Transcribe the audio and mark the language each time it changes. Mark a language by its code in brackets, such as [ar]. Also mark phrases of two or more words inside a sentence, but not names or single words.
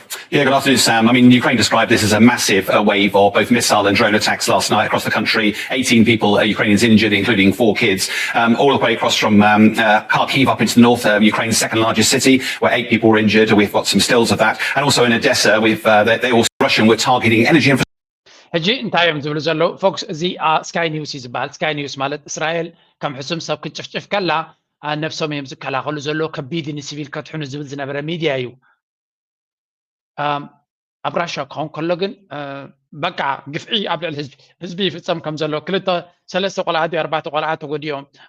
[en] Yeah, good afternoon, Sam. I mean, Ukraine described this as a massive wave of both missile and drone attacks last night across the country. 18 people, Ukrainians injured, including 4 kids, all the way across from Kharkiv up into north, Ukraine's second largest city, where 8 people were injured. We've got some stills of that. And also in Odessa, they also, Russian were targeting energy infrastructure. [ti] ሕጂ እንታይ እዮም ዝብሉ ዘለዉ ፎክስ እዚ ስካይ ኒውስ እዩ ዝበሃል ስካይ ኒውስ ማለት እስራኤል ከም ሕሱም ሰብ ክትጭፍጭፍ ከላ ነፍሶም እዮም ዝከላኸሉ ዘሎ ከቢድ ንሲቪል ከትሕኑ ዝብል ዝነበረ ሚድያ እዩ ኣብ ራሽያ ክኸውን ከሎ ግን በቃ ግፍዒ ኣብ ልዕሊ ህዝቢ ይፍፀም ከም ዘሎ 2-3 ቆልዓት 4 ቆልዓት ተጎዲኦም